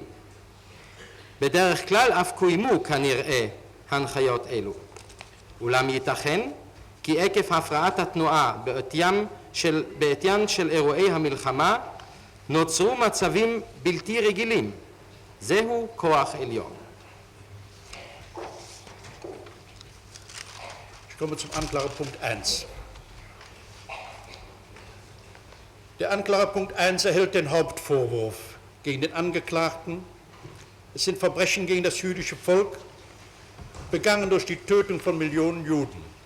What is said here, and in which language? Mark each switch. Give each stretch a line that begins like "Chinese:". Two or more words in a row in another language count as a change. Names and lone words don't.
Hebrew: בדרך כלל אף קוימו כנראה הנחיות אלו. אולם ייתכן כי עקב הפרעת התנועה בעטיין של אירועי המלחמה נוצרו מצבים בלתי רגילים. זהו כוח עליון.
German: Ich komme zum Anklagepunkt 1. Der Anklagepunkt 1 erhält den Hauptvorwurf gegen den Angeklagten. Es sind Verbrechen gegen das jüdische Volk, begangen durch die Tötung von Millionen Juden.